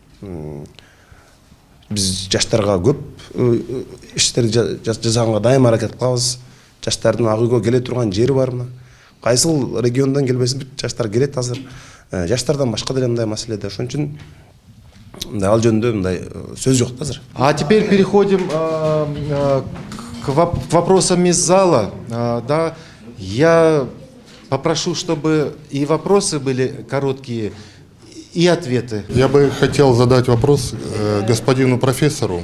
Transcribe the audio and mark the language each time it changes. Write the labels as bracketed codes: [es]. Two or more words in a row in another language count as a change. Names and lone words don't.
[ky] Биз жаштарга көп иштерди жасаганга дайыма аракет кылабыз. Жаштардын ак үйгө келе турган жери бар мына. Кайсыл региондон келбесин жаштар келет азыр. Жаштардан башка деле мындай маселеде. Ошон үчүн мындай ал жөнүндө мындай сөз жок да азыр. [ru] А теперь переходим к вопросам из зала. Да, я попрошу, чтобы и вопросы были короткие, и ответы. Я бы хотел задать вопрос господину профессору.